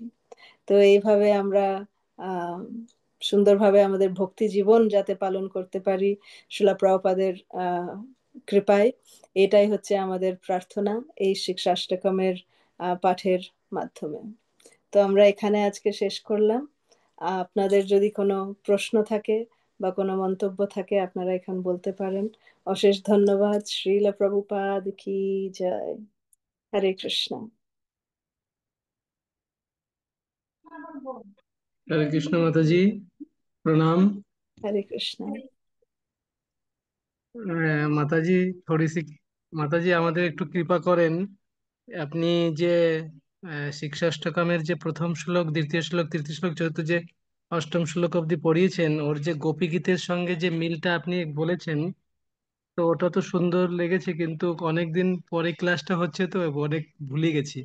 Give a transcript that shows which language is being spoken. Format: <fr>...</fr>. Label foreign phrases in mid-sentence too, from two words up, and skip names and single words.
<bn>তো এইভাবে আমরা আহ সুন্দরভাবে আমাদের ভক্তি জীবন যাতে পালন করতে পারি শিলা প্রভুপাদের কৃপায়, এটাই হচ্ছে আমাদের প্রার্থনা এই শিক্ষাষ্টকমের পাঠের মাধ্যমে। তো আমরা এখানে আজকে শেষ করলাম। আপনাদের যদি কোনো প্রশ্ন থাকে বা কোনো মন্তব্য থাকে আপনারা এখন বলতে পারেন। অশেষ ধন্যবাদ। শ্রীলা প্রভুপাদ কি জয়। হরে কৃষ্ণ।</bn> <hi>हरे कृष्ण माता जी, प्रणाम।</hi> <bn>হরে কৃষ্ণ।</bn> <hi>माता जी, थोड़ी सी माता जी</hi> <bn>আমাদের একটু কৃপা করেন। আপনি যে শিক্ষাষ্টকামের যে প্রথম শ্লোক, দ্বিতীয় শ্লোক, তৃতীয় শ্লোক, চতুর্থ, যে অষ্টম শ্লোক অবধি পড়িয়েছেন, ওর যে গোপী গীতের সঙ্গে যে মিলটা আপনি বলেছেন, তো ওটা তো সুন্দর লেগেছে, কিন্তু অনেকদিন পরে ক্লাসটা হচ্ছে তো অনেক ভুলে গেছি।</bn>